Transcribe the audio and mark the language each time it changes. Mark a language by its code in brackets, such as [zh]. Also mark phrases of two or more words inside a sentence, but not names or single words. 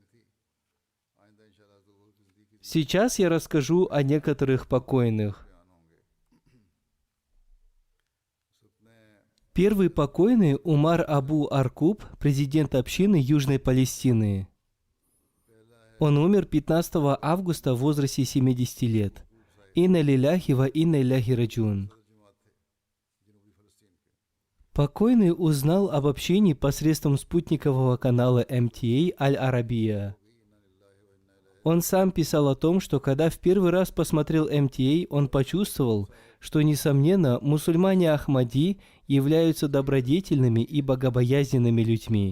[ru] Сейчас я расскажу о некоторых покойных. Первый покойный Умар Абу Аркуб, президент общины Южной Палестины. Он умер 15 августа в возрасте 70 лет. [ar] إنا لله وإنا إليه راجعون. [ru] Покойный узнал об общине посредством спутникового канала МТА Аль-Арабия. Он сам писал о том, что когда в первый раз посмотрел МТА, он почувствовал, что, несомненно, мусульмане Ахмади являются добродетельными и богобоязненными людьми.